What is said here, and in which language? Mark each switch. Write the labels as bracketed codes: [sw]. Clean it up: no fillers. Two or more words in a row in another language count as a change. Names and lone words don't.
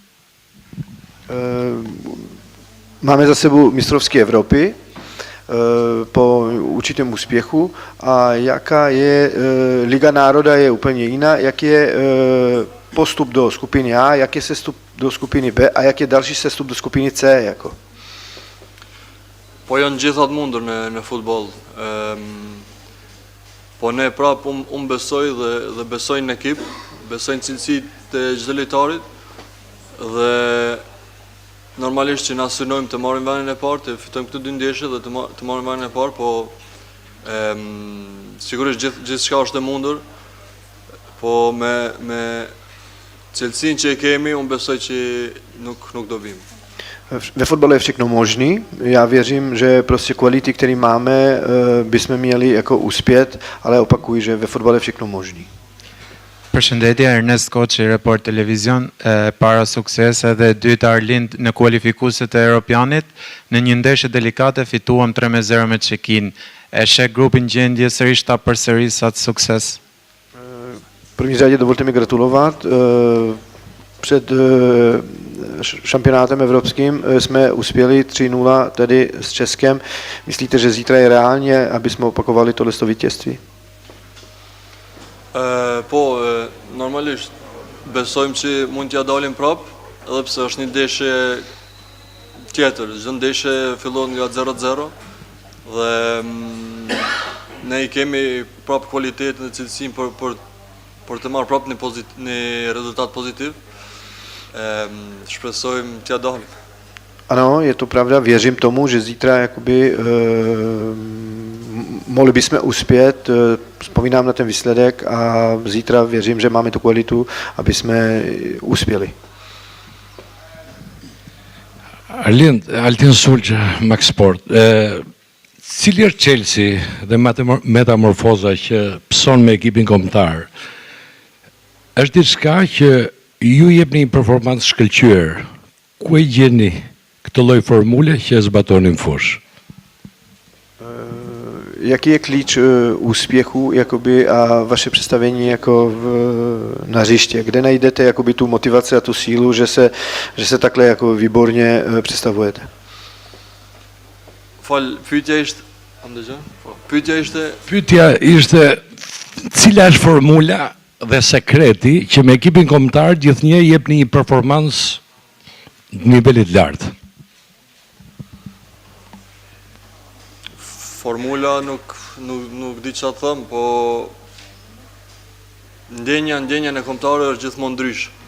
[cs] Máme za sebou mistrovství Evropy po určitém úspěchu a jaká je Liga národa je úplně jiná, jak je postup do skupiny A, jak je sestup do skupiny B a jak je další sestup do skupiny C jako. [sq] Po janë gjithat mundur në futboll. Po ne prap unë besoj dhe besoj në ekip, besoj në cilësitë e çdo lojtarit dhe normalisht që na synojmë të marrim vendin e parë, të fitojmë këto dy ndeshje dhe të marrim vendin e parë, po sigurisht gjithçka është e mundur, po me cilësinë që e kemi, unë besoj që nuk do vim. [cs] Ve fotbale je všechno možný. Já věřím, že prostě kvality, které máme, bychom měli jako uspět, ale opakuji, že ve fotbale je všechno možný. [sq] Përshëndetje, Ernest Koçi, Report Televizion, para sukses edhe dytë Arlind në kualifikuesit e Europianit, në një ndeshje delikate fituam 3-0 me Çekin. E sheh grupin gjendje sërish ta përsëris atë sukses. [cs] V první řadě dovolte mi gratulovat. Před šampionátem evropským jsme uspěli 3-0 tedy s Českem. Myslíte, že zítra je reálně, aby jsme opakovali tohleto vítězství? [sq] Po, normalisht besojmë që mund t'ja dalim prap, edhe pse është një ndeshje tjetër. Çdo ndeshje fillon nga 0-0 dhe ne i kemi prap kualitetin dhe cilësinë për të marrë prap një rezultat pozitiv. Shpresojmë t'ja dalim. [cs] Ano, je to pravda, věřím tomu, že zítra jakoby mohli bychom uspět, vzpomínám na ten výsledek a zítra věřím, že máme tu kvalitu, aby jsme uspěli. [sq] Altin Sulqa, Max Sport. Cili është Chelsea dhe metamorfoza që pëson me ekipin kombëtar? Është diçka që ju jepni një performancë shkëlqyer. Ku e gjeni këtë lloj formule që e zbatoni në fushë? [cs] Jaký je klíč úspěchu jakoby, a vaše představení jako na hřiště? Kde najdete jakoby, tu motivaci a tu sílu, že se takhle jako výborně představujete? [sq] Pyetja ishte cila është formula dhe sekreti që me ekipin kombëtar gjithnjë jep një performancë nivelit lartë. Formula nuk di çfarë them, po ndjenja në kombëtare është gjithmonë ndryshe.